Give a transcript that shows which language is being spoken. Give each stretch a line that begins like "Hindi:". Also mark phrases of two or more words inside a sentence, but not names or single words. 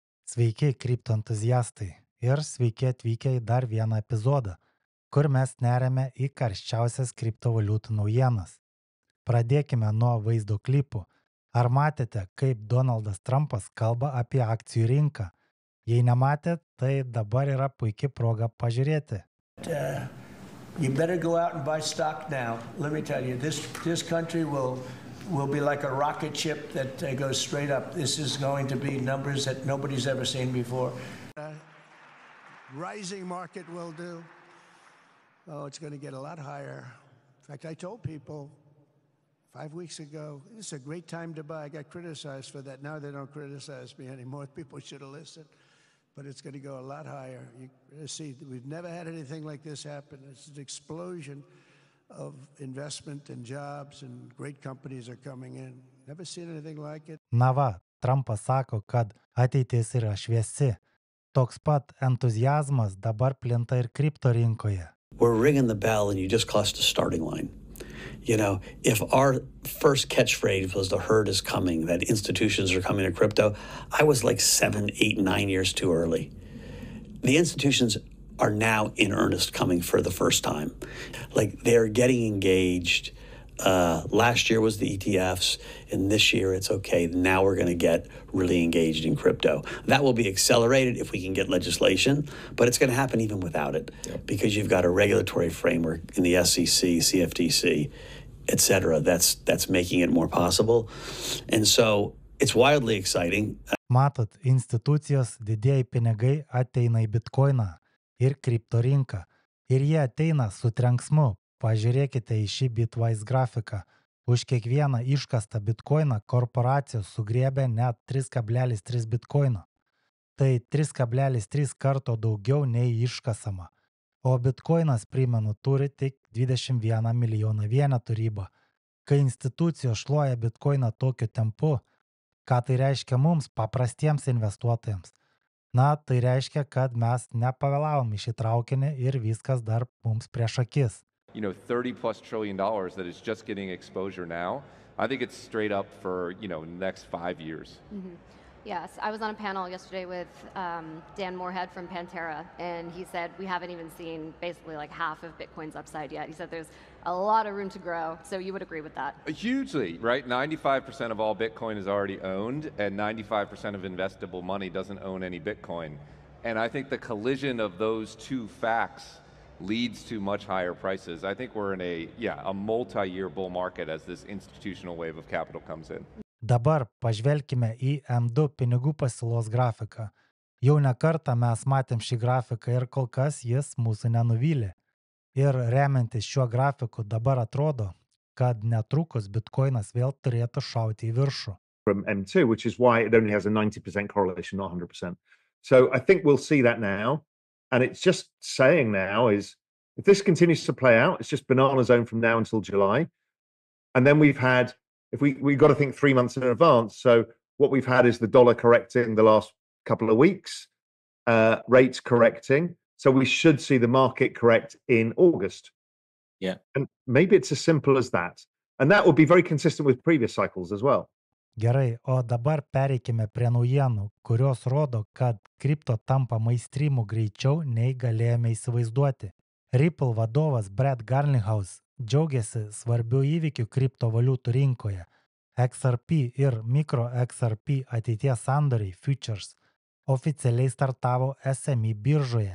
Lithuanian: Sveiki, kriptoentuziastai ir sveiki atvykę į dar vieną epizodą, kur mes neriame į karščiausias kriptovaliutų naujienas. Pradėkime nuo vaizdo klipų. Ar matėte, kaip Donaldas Trumpas kalba apie akcijų rinką? Jei nematėte, tai dabar yra puikia proga pažiūrėti.
English: Uh, you better go out and buy stock now. Let me tell you, this country will be like a rocket ship that goes straight up. This is going to be numbers that nobody's ever seen before. Rising market will do. Oh, it's going to get a lot higher. In fact, I told people 5 weeks ago, this is a great time to buy. I got criticized for that. Now they don't criticize me anymore. People should have listened. But it's going to go a lot higher. You see, we've never had anything like this happen. It's an explosion of investment and jobs, and great companies are coming in. Never seen anything like it.
Lithuanian: Na va, Trumpas sako, kad ateitis yra šviesi. Toks pat entuzijazmas dabar plinta ir kripto rinkoje.
English: We're ringing the bell and you just crossed the starting line. You know, if our first catchphrase was the herd is coming, that institutions are coming to crypto, I was like 7, 8, 9 years too early. The institutions are now in earnest coming for the first time. Like they're getting engaged. Last year was the ETFs, and this year it's okay. Now we're going to get really engaged in crypto. That will be accelerated if we can get legislation, but it's going to happen even without it, because you've got a regulatory framework in the SEC, CFTC, et cetera, that's making it more possible. And so it's wildly exciting.
Lithuanian: Matot, institucijos didieji pinigai ateina į bitkoiną ir kripto rinką. Ir jie ateina su trenksmu. Pažiūrėkite į šį Bitwise grafiką. Už kiekvieną iškastą bitkoiną korporacijos sugriebė net 3,3 bitkoino. Tai 3,3 karto daugiau nei iškasama. O bitkoinas, primenu, turi tik 21 milijoną vienetų ribą. Kai institucijos šluoja bitkoiną tokiu tempu, ką tai reiškia mums, paprastiems investuotojams? Na, tai reiškia, kad mes nepavėlavom į šį traukinį ir viskas dar mums prieš akis.
English: $30+ trillion that is just getting exposure now. I think it's straight up for, next 5 years. Mm-hmm. Yes, I was on a panel yesterday with Dan Moorhead from Pantera, and he said we haven't even seen basically like half of Bitcoin's upside yet. He said there's a lot of room to grow, so you would agree with that? Hugely, right? 95% of all Bitcoin is already owned, and 95% of investable money doesn't own any Bitcoin. And I think the collision of those two facts leads to much higher prices. I think we're in a multi-year bull market as this institutional wave of capital comes in.
Lithuanian: Dabar pažvelkime į M2 pinigų pasiūlos grafiką. Jau ne kartą mes matėm šį grafiką ir kol kas jis mūsų nenuvylė. Ir remiantis šiuo grafiku dabar atrodo, kad netrukus bitkoinas vėl turėtų šauti į viršų.
English: From M2, which is why it only has a 90% correlation, not 100%. So I think we'll see that now. And it's just saying now is, if this continues to play out, it's just banana zone from now until July. And then we've had, if we've got to think 3 months in advance. So what we've had is the dollar correcting the last couple of weeks, rates correcting. So we should see the market correct in August. Yeah. And maybe it's as simple as that. And that would be very consistent with previous cycles as well.
Lithuanian: Gerai, o dabar pereikime prie naujienų, kurios rodo, kad kripto tampa mainstreamu greičiau nei galėjome įsivaizduoti. Ripple vadovas Brad Garlinghouse džiaugiasi svarbių įvykių kriptovaliutų rinkoje. XRP ir Micro XRP ateities sandoriai futures oficialiai startavo SME biržoje.